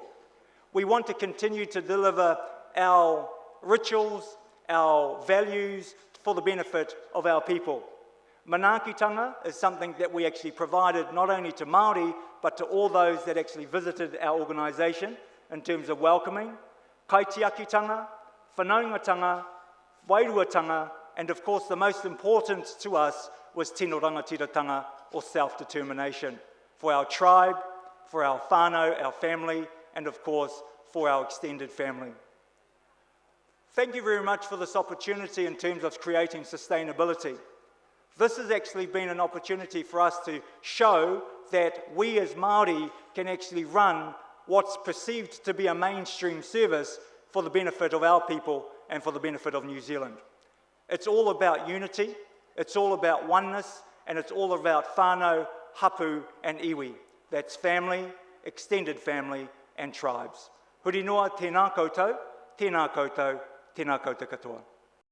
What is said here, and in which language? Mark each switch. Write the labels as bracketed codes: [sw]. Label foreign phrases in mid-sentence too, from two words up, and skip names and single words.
[en] We want to continue to deliver our rituals, our values for the benefit of our people. Manaakitanga is something that we actually provided not only to Māori, but to all those that actually visited our organisation in terms of welcoming. [mi] Kaitiakitanga, whanaungatanga, wairuatanga, and of course the most important to us was tino rangatiratanga, [en] or self-determination, for our tribe, for our whānau, our family, and of course for our extended family. Thank you very much for this opportunity in terms of creating sustainability. This has actually been an opportunity for us to show that we as Māori can actually run what's perceived to be a mainstream service for the benefit of our people and for the benefit of New Zealand. It's all about unity, it's all about oneness, and it's all about [mi] whānau, hapu, [en] and iwi. That's family, extended family, and tribes. [mi] Huri noa, tēnā koutou, tēnā koutou, tēnā koutou katoa.